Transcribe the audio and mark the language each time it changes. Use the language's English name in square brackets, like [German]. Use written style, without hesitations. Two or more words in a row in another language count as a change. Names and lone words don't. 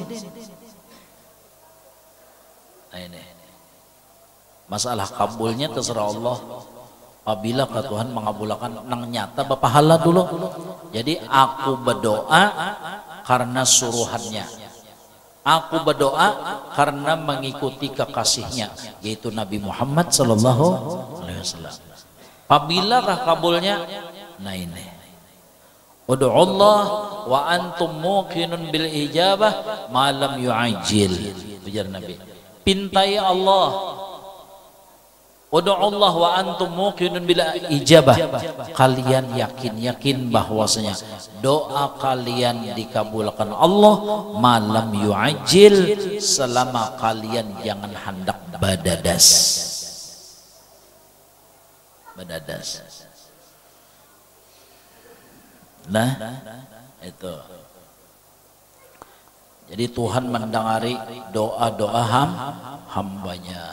[Indonesian] Nah, ini masalah kabulnya terserah Allah. [Banjar] Apabila Tuhan mengabulkan nang nyata bapahala dulu. [Indonesian] Jadi aku berdoa karena suruhannya, aku berdoa karena mengikuti kekasihnya, yaitu Nabi Muhammad sallallahu alaihi wasallam. Apabila kabulnya, nah ini [Arabic] ud'u Allah wa antum muqinun bil ijabah ma lam yu'ajjil. [Banjar] Ujar Nabi, pintai Allah [Arabic] Ud'ullah wa antum muqinun bil ijabah. [Indonesian] Kalian yakin bahwasanya doa kalian dikabulkan Allah [Arabic] malam yu'ajil, [Indonesian] selama kalian jangan hendak badadas. Nah, itu. Jadi Tuhan mendengari doa-doa hambanya.